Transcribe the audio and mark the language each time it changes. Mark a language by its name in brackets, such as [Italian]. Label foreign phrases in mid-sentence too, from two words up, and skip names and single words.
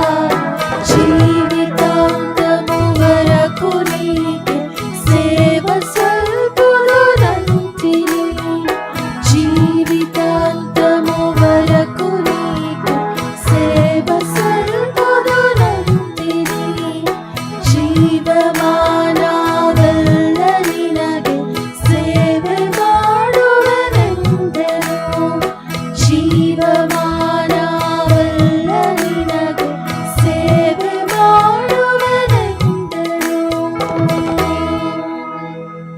[Telugu] జీవితాంతము వరకు నీకు సేవ సల్పుదునంటిని. జీవితాంతము వరకు నీకు సేవ సల్పుదునంటిని. [Kannada] ಜೀವಮಾನವೆಲ್ಲ ನಿನಗೆ ಸೇವೆ ಮಾಡುವೆನೆಂದೆನು. ಜೀವಮಾನವೆಲ್ಲ ನಿನಗೆ ಸೇವೆ ಮಾಡುವೆನೆಂದೆನು.